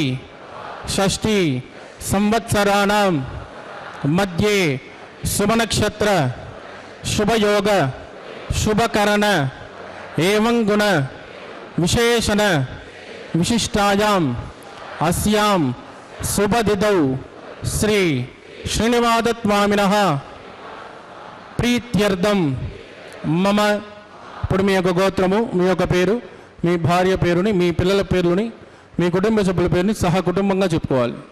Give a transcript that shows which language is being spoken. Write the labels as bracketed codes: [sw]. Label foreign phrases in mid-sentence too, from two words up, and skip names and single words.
[sa] षष्ठी संवत्सराणां मध्ये शुभनक्षत्र शुभयोग शुभकरण एवं गुण विशेषण विशिष्टायाम् अस्यां शुभतिथौ श्री श्रीनिवासस्वामिनः प्रीत्यर्थं मम [te] ఇప్పుడు మీ యొక్క గోత్రము మీ యొక్క పేరు మీ భార్య పేరుని మీ పిల్లల పేర్లని మీ కుటుంబ సభ్యుల పేరుని సహా కుటుంబంగా చెప్పుకోవాలి.